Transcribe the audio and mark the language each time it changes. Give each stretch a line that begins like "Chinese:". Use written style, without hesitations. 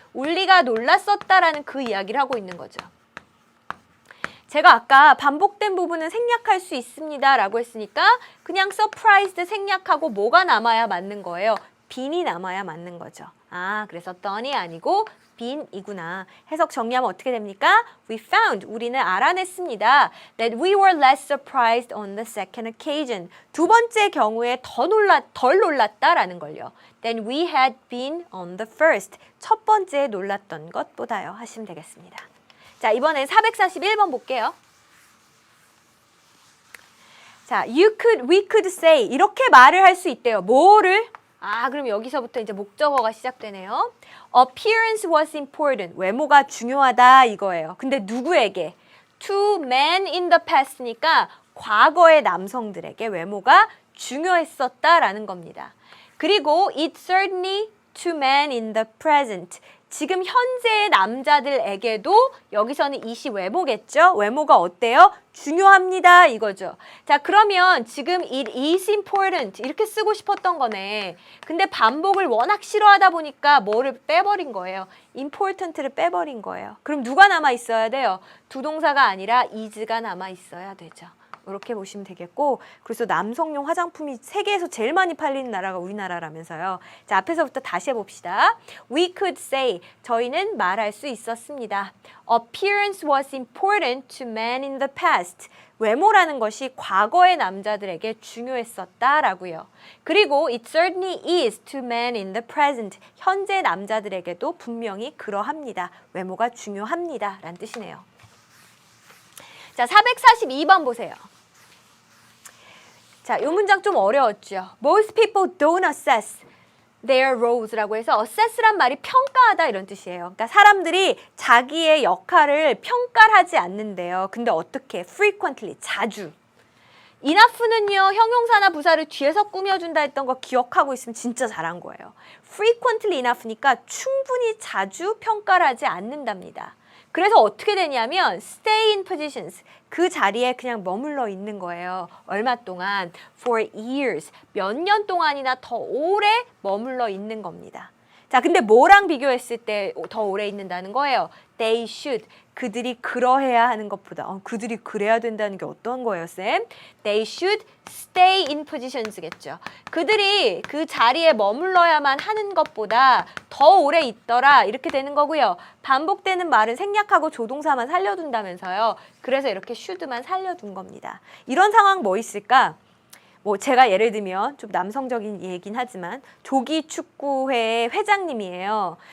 Korean: 우리가 놀랐었다라는 그 이야기를 하고 있는 거죠. 제가 아까 반복된 부분은 생략할 수 있습니다 라고 했으니까 그냥 surprised 생략하고 뭐가 남아야 맞는 거예요? bene이 남아야 맞는 거죠. 아, 그래서 done이 아니고 bene이구나. 해석 정리하면 어떻게 됩니까?
English: We found,
Korean: 우리는 알아냈습니다.
English: That we were less surprised on the second occasion.
Korean: 두 번째 경우에 덜 놀랐다라는 걸요.
English: Than we had been on the first.
Korean: 첫 번째에 놀랐던 것보다요. 하시면 되겠습니다. 자, 이번엔 441번 볼게요.
English: 자, we could say.
Korean: 이렇게 말을 할 수 있대요. 뭐를? 아, 그럼 여기서부터 이제 목적어가 시작되네요.
English: Appearance was important.
Korean: 외모가 중요하다 이거예요. 근데 누구에게?
English: To men in the past
Korean: 니까 과거의 남성들에게 외모가 중요했었다라는 겁니다.
English: 그리고 it certainly to men in the present.
Korean: 지금 현재의 남자들에게도 여기서는 이시 외모겠죠? 외모가 어때요? 중요합니다 이거죠. 자, 그러면 지금
English: it is important
Korean: 이렇게 쓰고 싶었던 거네. 근데 반복을 워낙 싫어하다 보니까 뭐를 빼버린 거예요? important를 빼버린 거예요. 그럼 누가 남아 있어야 돼요? 두 동사가 아니라 is가 남아 있어야 되죠. 이렇게 보시면 되겠고, 그래서 남성용 화장품이 세계에서 제일 많이 팔리는 나라가 우리나라라면서요. 자, 앞에서부터 다시 해봅시다.
English: We could say,
Korean: 저희는 말할 수 있었습니다.
English: Appearance was important to men in the past.
Korean: 외모라는 것이 과거의 남자들에게 중요했었다라고요.
English: 그리고 it certainly is to men in the present.
Korean: 현재 남자들에게도 분명히 그러합니다. 외모가 중요합니다. 라는 뜻이네요. 자, 442번 보세요. 자, 이 문장 좀 어려웠죠.
English: Most people don't assess their roles
Korean: 라고 해서 assess란 말이 평가하다 이런 뜻이에요. 그러니까 사람들이 자기의 역할을 평가를 하지 않는데요. 근데 어떻게? frequently, 자주. enough는요, 형용사나 부사를 뒤에서 꾸며준다 했던 거 기억하고 있으면 진짜 잘한 거예요. frequently enough니까 충분히 자주 평가를 하지 않는답니다. 그래서 어떻게 되냐면
English: stay in positions,
Korean: 그 자리에 그냥 머물러 있는 거예요. 얼마 동안?
English: for years,
Korean: 몇 년 동안이나 더 오래 머물러 있는 겁니다. 자, 근데 뭐랑 비교했을 때 더 오래 있는다는 거예요?
English: They should,
Korean: 그들이 그러해야 하는 것보다 그들이 그래야 된다는 게 어떤 거예요, 쌤?
English: They should stay in positions겠죠.
Korean: 그들이 그 자리에 머물러야만 하는 것보다 더 오래 있더라 이렇게 되는 거고요. 반복되는 말은 생략하고 조동사만 살려둔다면서요. 그래서 이렇게 should만 살려둔 겁니다. 이런 상황 뭐 있을까? 뭐 제가 예를 들면 좀 남성적인 얘긴 하지만 조기 축구회 회장님이에요.